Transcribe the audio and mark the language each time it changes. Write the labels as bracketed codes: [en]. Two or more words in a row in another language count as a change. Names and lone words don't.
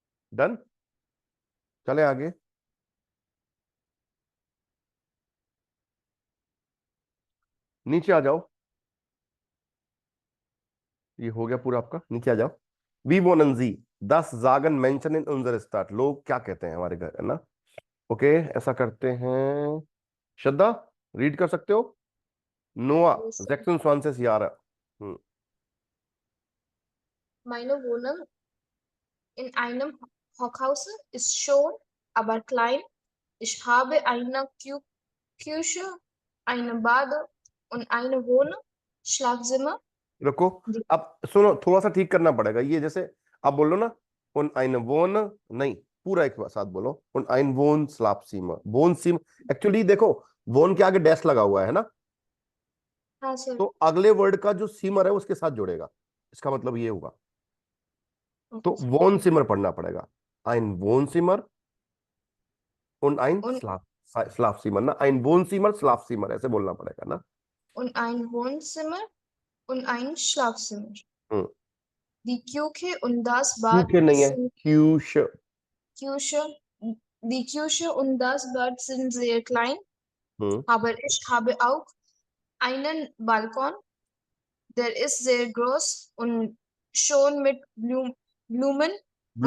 [hi] डन, चले आगे। नीचे आ जाओ, ये हो गया पूरा आपका, नीचे आ जाओ। [de] वी wohnen Sie, das sagen Menschen in unserer Stadt, [hi] लोग क्या कहते हैं हमारे घर, है ना। ओके, ऐसा करते हैं। श्रद्धा, रीड कर सकते हो। नोआ, [en] Yes, sir. [de] 26 Jahre। Meine Wohnung in einem Hochhaus ist schon, aber klein. Ich habe eine Küche, eine Bad und eine Wohnung, Schlafzimmer. [hi] रुको, जी। अब सुनो, थोड़ा सा ठीक करना पड़ेगा। ये जैसे आप बोलो ना, [de] und ein Wohn, [hi] नहीं, पूरा एक साथ बोलो, [de] und ein Wohn Schlafzimmer, Wohnzimmer. [hi] एक्चुअली देखो, वोन के आगे डैश लगा हुआ है ना, हाँ सर। तो अगले वर्ड का जो सीमर है उसके साथ जुड़ेगा, इसका मतलब ये होगा। तो [en] okay sir. [de] Wohn Zimmer [hi] पढ़ना पड़ेगा, [de] ein Wohnzimmer und ein Und, [hi] Schlafzimmer ना, [de] ein Wohnzimmer Schlafzimmer [hi] ऐसे बोलना पड़ेगा ना। [de] und ein Wohnzimmer und ein Schlafzimmer. हम्म, Die Küche und das Bad [hi] क्योंकि नहीं है, [de] sind Küche। Küche, die Küche und das Bad sind sehr klein, हम्म, aber ich habe auch einen Balkon, der ist sehr groß und schon mit Blumen und